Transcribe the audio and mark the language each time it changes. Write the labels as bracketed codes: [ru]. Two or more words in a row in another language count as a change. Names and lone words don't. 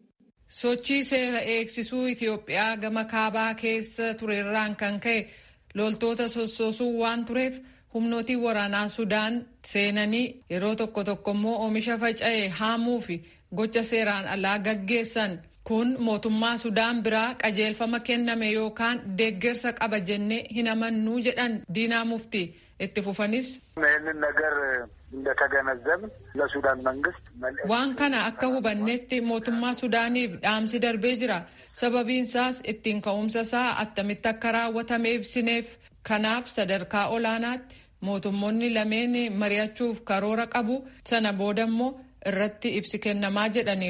[om] Sochii seera eegsisuu Itiyoophiyaa gama kaabaa keessa turerraan kan ka'e loltoota sossoosuu waan tureef humnootii waraanaa Sudaan seenanii yeroo tokko immoo oomisha faca'ee haamuu fi gocha seeraan alaa gaggeessan kun mootummaa Sudaan biraa qajeelfama kenname yookaan deeggarsa qaba jennee hin amannuu jedhan Diinaa Muftii. Itti fufanis [am] ይህንን ነገር እንደተገነዘብን ለሱዳን መንግስት [om] waan kana akka hubannetti mootummaa Sudaaniif dhaamsi darbee jira. Sababiinsaas ittiin ka'umsa isaa attamitti akka raawwatame ibsineef. Kanaaf sadarkaa olaanaatti mootummoonni lameen mari'achuuf karoora qabu. Sana booda immoo irratti ibsi kennamaa jedhaniiru.